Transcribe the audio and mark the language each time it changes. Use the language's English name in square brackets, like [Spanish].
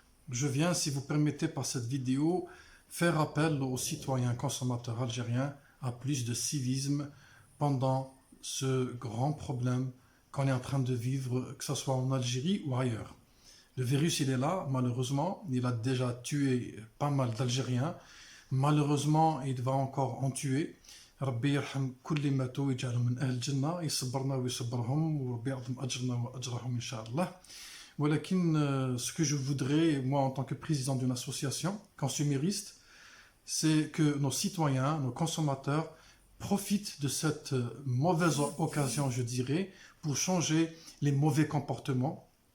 [French] Je viens, si vous permettez, par cette vidéo, faire appel aux citoyens consommateurs algériens à plus de civisme pendant ce grand problème qu'on est en train de vivre, que ce soit en Algérie ou ailleurs. Le virus, il est là, malheureusement, il a déjà tué pas mal d'Algériens. Malheureusement, il va encore en tuer. [Arabic] ربي يرحم كل اللي ماتوا ويجعلهم من أهل الجنة يصبرنا ويصبرهم وربي يعظم أجرنا وأجرهم إن شاء الله. ولكن [French] ce que je voudrais, moi en tant que président d'une association consumériste, c'est que nos citoyens, nos consommateurs profitent de cette mauvaise occasion, je dirais, pour changer les mauvais comportements.